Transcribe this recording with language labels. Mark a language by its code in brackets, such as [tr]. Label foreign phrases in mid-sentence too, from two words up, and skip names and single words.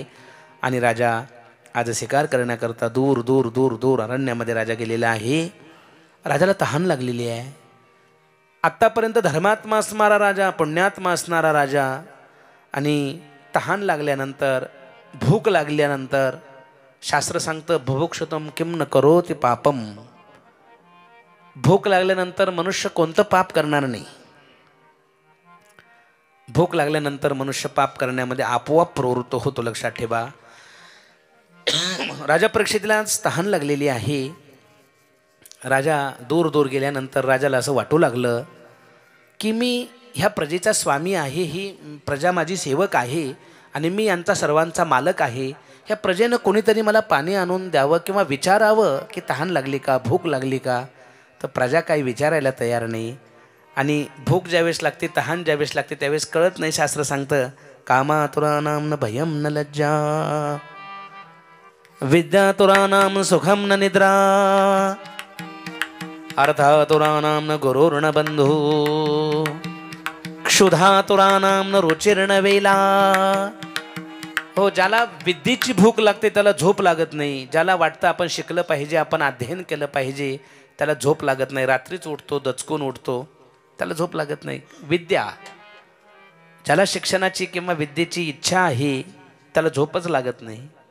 [mr] आणि राजा आज शिकार करण्याकरता दूर दूर दूर दूर अरण्यामध्ये राजा गेलेला आहे. राजाला तहान लागलेली आहे. आत्तापर्यंत धर्मात्मा असणारा राजा, पुण्यात्मा असणारा राजा, आणि तहान लागल्यानंतर भूक लागल्यानंतर शास्त्र सांगतं [sa] बुभुक्षितम किम न करोति पापम. [mr] भूक लागल्यानंतर मनुष्य कोणतं पाप करणार नाही. भूक लागल्यानंतर मनुष्य पाप करण्यामध्ये आपोआप प्रवृत्त होतो, लक्षात ठेवा. राजा परीक्षेला तहान लागलेली आहे. राजा दूर दूर गेल्यानंतर राजाला असं वाटू लागलं की मी ह्या प्रजेचा स्वामी आहे, ही प्रजा माझी सेवक आहे आणि मी यांचा सर्वांचा मालक आहे. ह्या प्रजेनं कोणीतरी मला पाणी आणून द्यावं किंवा विचारावं की तहान लागली का, भूक लागली का. तर प्रजा काही विचारायला तयार नाही. आणि भूक ज्यावेळेस लागते, तहान ज्यावेळेस लागते त्यावेळेस कळत नाही. शास्त्र सांगतं [sa] कामातुराणाम न भयम न लज्जा, विद्यातुराणाम सुखम न निद्रा, अर्थातुराणाम न गुरुर्न बंधू, क्षुधातुराणाम न रुचिर्न वेला. [mr] हो, ज्याला विद्येची भूक लागते त्याला झोप लागत नाही. ज्याला वाटतं आपण शिकलं पाहिजे, आपण अध्ययन केलं पाहिजे, त्याला झोप लागत नाही. रात्रीच उठतो, दचकून उठतो, त्याला झोप लागत नाही. विद्या, ज्याला शिक्षणाची किंवा विद्येची इच्छा आहे त्याला झोपच लागत नाही.